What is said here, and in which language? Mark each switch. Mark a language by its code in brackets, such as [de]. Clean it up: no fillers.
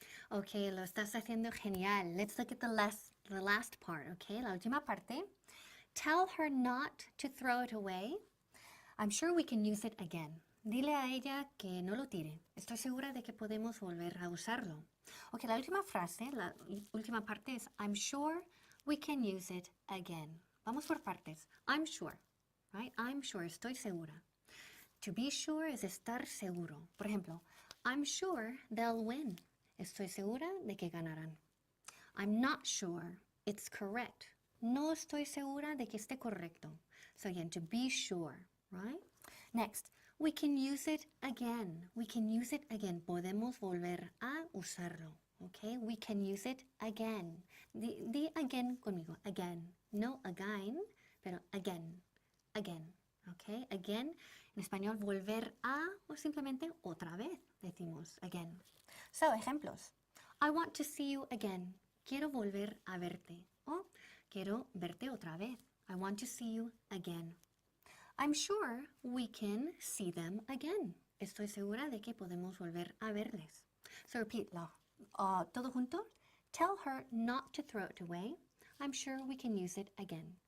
[en] Okay, [es] lo estás haciendo genial. [en] Let's look at the the last part, okay? [es] La última parte. [en] Tell her not to throw it away. I'm sure we can use it again. [es] Dile a ella que no lo tire. Estoy segura de que podemos volver a usarlo. Ok, la última frase, la última parte es [en] I'm sure we can use it again. [es] Vamos por partes. [en] I'm sure, right? I'm sure, [es] estoy segura. [en] To be sure [es] es estar seguro. Por ejemplo, [en] I'm sure they'll win. [es] Estoy segura de que ganarán. [en] I'm not sure it's correct. [es] No estoy segura de que esté correcto. [en] So again, to be sure, right? Next, we can use it again. We can use it again. [es] Podemos volver a usarlo. [en] Okay, we can use it again. [es] Di again conmigo. Again. No again, pero again. Again. Okay, again. En español, volver a o simplemente otra vez. Decimos again. So, ejemplos. [en] I want to see you again. [es] Quiero volver a verte. O quiero verte otra vez. [en] I want to see you again. I'm sure we can see them again. [es] Estoy segura de que podemos volver a verles. [en] So repeat [es] todo junto. [en] Tell her not to throw it away. I'm sure we can use it again.